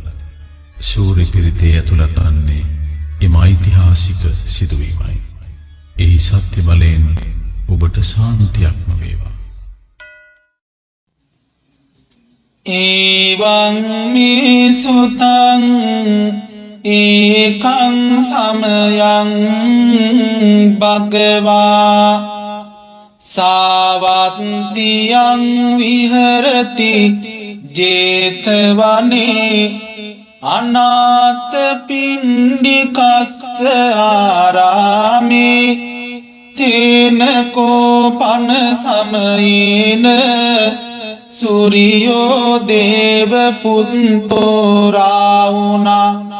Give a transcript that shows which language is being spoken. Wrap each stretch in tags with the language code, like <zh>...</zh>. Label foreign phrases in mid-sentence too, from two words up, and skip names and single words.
<si>සූර්ය පිරිතේ ඇතුළත් වන්නේ එම ඓතිහාසික සිදුවීමයි. එහි සත්‍ය බලයෙන් ඔබට ශාන්තියක්ම වේවා.</si> <pi>එවං මේ සුතං ඒකං සමයං භගවා සාවත්තියං විහරති ජේතවනේ අනාථපිණ්ඩිකස්ස ආරාමේ තේන කෝපන සමයේන සූරියෝ දේව පුත්තෝ රාවුනා</pi>